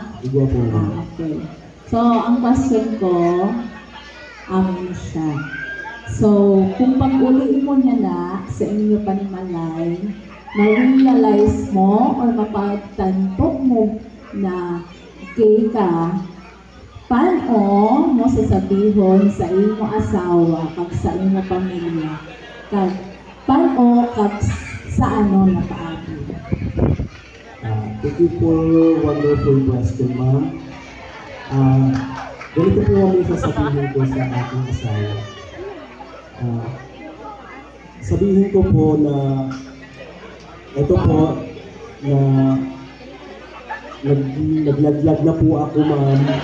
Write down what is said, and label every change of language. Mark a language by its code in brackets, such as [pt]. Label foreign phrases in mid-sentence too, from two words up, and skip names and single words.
[hil] Igwa po, ma'am. Okay. So, ang question ko, amin siya. So, kung pag-uliin mo niya na sa inyo panimalay, ma-realize mo or mapagtanto mo na gay ka, paano mo sasabihon sa imo asawa kag sa imo pamilya? Kag paano kag sa ano napaagi? [en] Thank you for wonderful question, ma'am. [tl] Ganito po ang sasabihin ko sa aking asawa. Sabihin ko po na ito po na naglaglag na po ako, ma'am.